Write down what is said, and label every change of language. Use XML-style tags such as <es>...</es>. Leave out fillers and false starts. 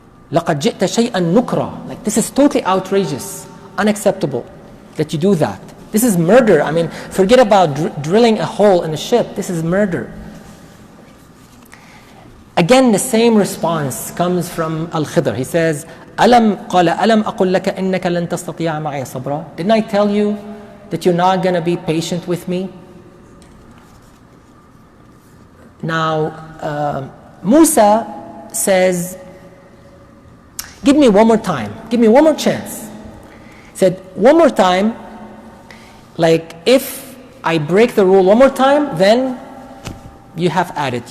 <ar>لَقَدْ جِئْتَ شَيْئًا نُكْرًا.</ar> <en>Like, this is totally outrageous, unacceptable that you do that. This is murder. I mean, forget about drilling a hole in the ship. This is murder. Again, the same response comes from Al-Khidr. He says,</en> <ar>قَالَ أَلَمْ أَقُلْ لَكَ إِنَّكَ لَن تَسْتَطِيعَ مَعِيَ صَبْرًا.</ar> <en>Didn't I tell you that you're not going to be patient with me? Now, Musa says, give me one more time. Give me one more chance. He said, one more time, like if I break the rule one more time, then you have at it.</en>